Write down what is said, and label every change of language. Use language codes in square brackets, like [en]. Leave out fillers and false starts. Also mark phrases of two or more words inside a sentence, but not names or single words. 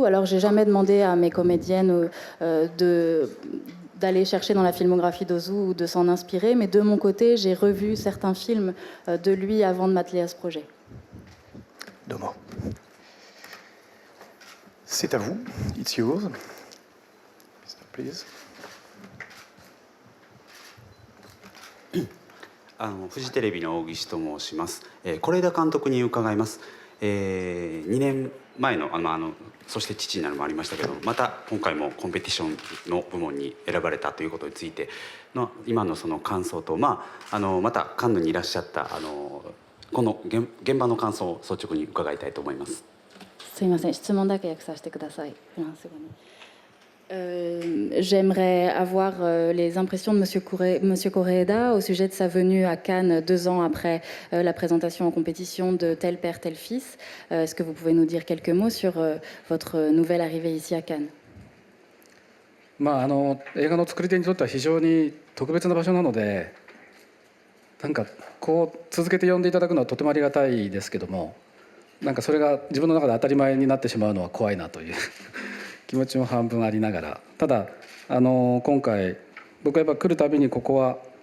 [fr] Alors, j'ai jamais demandé à mes comédiennes d'aller chercher dans la filmographie d'Ozu ou de s'en inspirer, mais de mon côté, j'ai revu certains films de lui avant de m'atteler à ce projet. Domo. C'est à vous. [en] It's yours. Please. [ja] フジテレビの大岸と申します。是枝監督に伺います。2年前のそして父になるもありましたけど、また今回もコンペティションの部門に選ばれたということについての今のその感想と、またカンヌにいらっしゃったこの現場の感想を率直に伺いたいと思います。すいません、質問だけ訳させてください。フランス語に。 [fr] J'aimerais avoir les impressions de Monsieur Koreeda au sujet de sa venue à Cannes 2 ans après la présentation en compétition de Tel père, tel fils. Est-ce que vous pouvez nous dire quelques mots sur votre nouvelle arrivée ici à Cannes? [ja] 映画の作り手にとっては非常に特別な場所なので、なんかこう続けて呼んでいただくのはとてもありがたいですけども、なんかそれが自分の中で当たり前になってしまうのは怖いなという気持ちも半分ありながら、ただ今回僕はやっぱ来るたびにここは